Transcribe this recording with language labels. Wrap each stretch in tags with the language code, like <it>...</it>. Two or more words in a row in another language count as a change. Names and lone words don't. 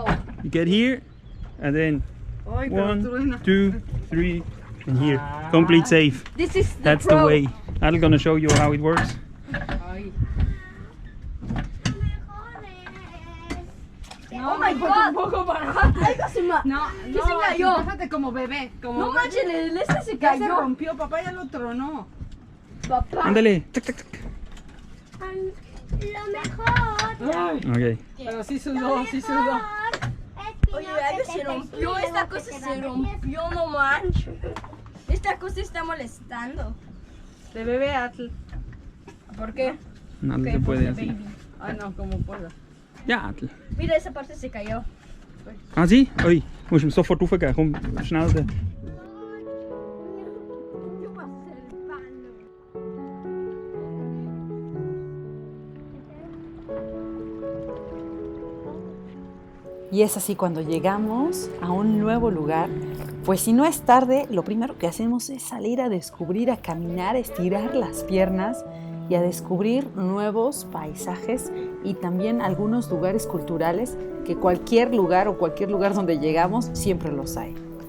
<en>you get here, and then 1, 2, 3, and here. Complete safe. This is the That's pro. the way. I'm gonna show you how it works. Oh my god.</en> <es>Algo se ma- No, ¿Qué se cayó? Déjate como bebé. Como No bebé. manches, el este se Ya se cayó. rompió, papá ya lo tronó. Papá. Ándale. Tac, tac, tac. Lo mejor. Okay. Pero sí sudó, sí sudó. Oye, algo se rompió. Esta cosa se rompió, no manches. Esta cosa está molestando. De bebé Atl. ¿Por qué? Nada se puede hacer. Ah, no, como pueda. Ja. Mira, esa parte se cayó.</es> <de>Ah, sie? Ui, musst du ihm sofort raufgeben. Komm, schnell. Da.</de> <es>Y es así cuando llegamos a un nuevo lugar, pues si no es tarde, lo primero que hacemos es salir a descubrir, a caminar, a estirar las piernas y a descubrir nuevos paisajes y también algunos lugares culturales que cualquier lugar donde llegamos siempre los hay.</es>